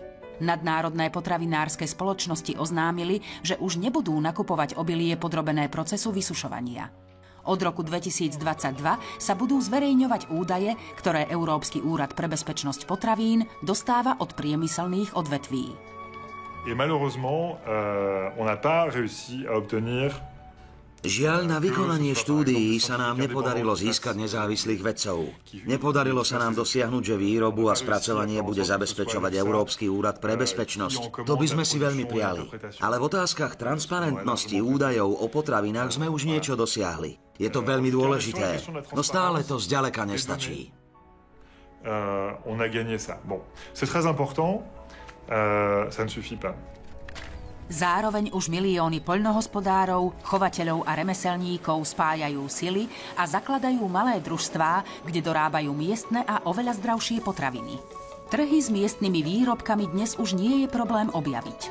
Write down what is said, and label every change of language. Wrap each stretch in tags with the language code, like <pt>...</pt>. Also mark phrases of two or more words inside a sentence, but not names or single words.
<sk>Nadnárodné potravinárske spoločnosti oznámili, že už nebudú nakupovať obilie podrobené procesu vysušovania. Od roku 2022 sa budú zverejňovať údaje, ktoré Európsky úrad pre bezpečnosť potravín dostáva od priemyselných odvetví.</sk> <fr>Et malheureusement, on n'a pas réussi à obtenir.</fr> <sk>Žiaľ, na vykonanie štúdií sa nám nepodarilo získať nezávislých vedcov. Nepodarilo sa nám dosiahnuť, že výrobu a spracovanie bude zabezpečovať Európsky úrad pre bezpečnosť. To by sme si veľmi prijali. Ale v otázkach transparentnosti údajov o potravinách sme už niečo dosiahli. Je to veľmi dôležité, no stále to zďaleka nestačí.</sk> <fr>On a gagné ça. Bon, c'est très important, ça ne suffit pas.</fr> <sk>Zároveň už milióny poľnohospodárov, chovateľov a remeselníkov spájajú sily a zakladajú malé družstvá, kde dorábajú miestne a oveľa zdravšie potraviny. Trhy s miestnymi výrobkami dnes už nie je problém objaviť.</sk>